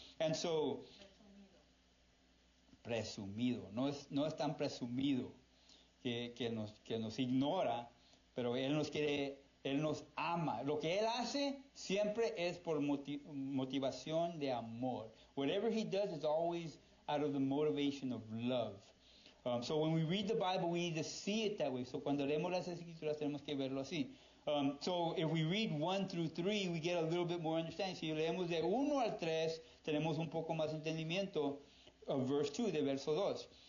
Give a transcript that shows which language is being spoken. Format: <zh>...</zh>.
<es>And so, presumido, no es tan presumido que nos ignora, pero Él nos ama. Lo que Él hace siempre es por motivación de amor.</es> <en>Whatever He does is always out of the motivation of love. So when we read the Bible, we need to see it that way.</en> <es>So cuando leemos las Escrituras, tenemos que verlo así.</es> <en>So if we read 1 through 3, we get a little bit more understanding.</en> <es>Si leemos de 1 al 3, tenemos un poco más entendimiento</es> <en>of verse 2,</en> <es>de verso 2.</es>